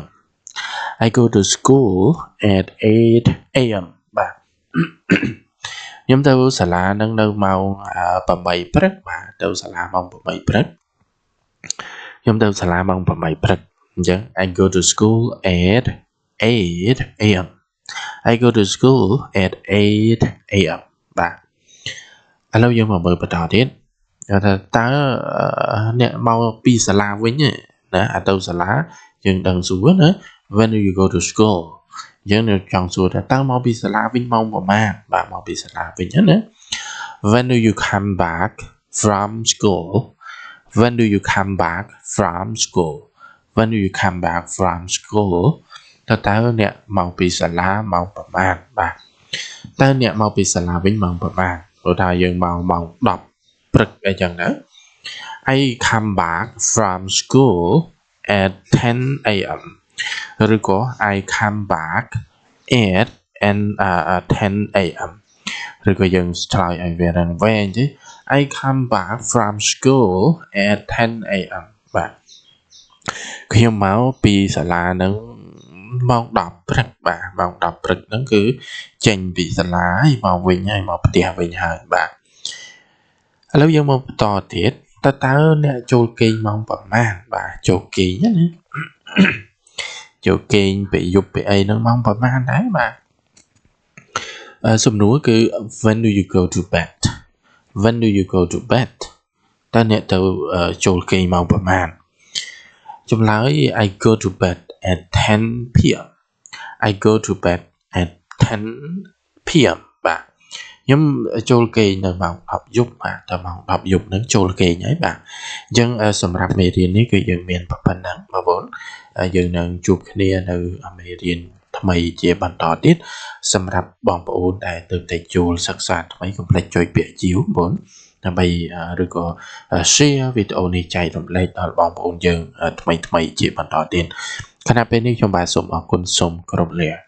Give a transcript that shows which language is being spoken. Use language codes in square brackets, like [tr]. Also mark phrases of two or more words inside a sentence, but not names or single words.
[en] I go to school at 8 a.m. [km] បាទខ្ញុំទៅសាលានឹងនៅម៉ោង8ព្រឹកបាទទៅសាលាម៉ោង8ព្រឹកខ្ញុំទៅសាលាម៉ោង8ព្រឹកអញ្ចឹង [en] I go to school at 8 a.m. I go to school at 8 a.m. [km] បាទឥឡូវយើងមកមើលបន្តទៀតថាតើអ្នកមកពីសាលាវិញណាទៅសាលាយើងដឹងសួរណា [en] when do you go to school [km] យើងចង់សួរថាតើមកពីសាលាវិញម៉ោងប្រមាណបាទមកពីសាលាវិញណា [en] when do you come back from school [km] when do you come back from school when do you come back from school តើអ្នកមកពីសាលាម៉ោងប្រមាណបាទតើអ្នកមកពីសាលាវិញម៉ោងប្រមាណព្រោះថាយើងមកម៉ោង10ព្រឹកអីចឹងណា [en] I come back from school at 10 a.m. ឬក៏ I come back at 10 a.m. [km] ឬក៏យើងឆ្លើយឲ្យវាវែងទេ [en] I come back from school at 10 a.m. [km] បាទខ្ញុំមកពីសាលានឹងម៉ោង10ព្រឹកបាទម៉ោង10ព្រឹកហ្នឹងគឺចេញពីសាលាហើយ មកវិញហើយមកផ្ទះវិញហើយបាទឥឡូវយើងមកបន្តទៀតតើអ្នកចូលគេងម៉ោងប្រហែលបាទចូលគេងណាចូលគេងពេលយប់ពេលអីហ្នឹងម៉ោងប្រហែលដែរបាទសំណួរគឺ [en] when do you go to bed when do you go to bed [km] តើអ្នកទៅចូលគេងម៉ោងប្រហែលចម្លើយ [en] I go to bed at 10 p.m. I go to bed at 10 p.m. [km] បាទខ្ញុំចូលគេងនៅម៉ោង 10 យប់បាទតម៉ោង 10 យប់ហ្នឹងចូលគេងហើយបាទអញ្ចឹងសម្រាប់មេរៀននេះគឺយើងមានប៉ុណ្ណឹងបងប្អូនយើងនឹងជួបគ្នានៅមេរៀនថ្មីជាបន្តទៀតសម្រាប់បងប្អូនដែលទើបតែចូលសិក្សាថ្មីកុំភ្លេចចុចពាក្យជីវបងប្អូនដើម្បីឬក៏ share វីដេអូនេះចែករំលែកដល់បងប្អូនយើងថ្មីជាបន្តទៀតខណៈពេលនេះខ្ញុំបាទសូមអរគុណសូមគោរពលា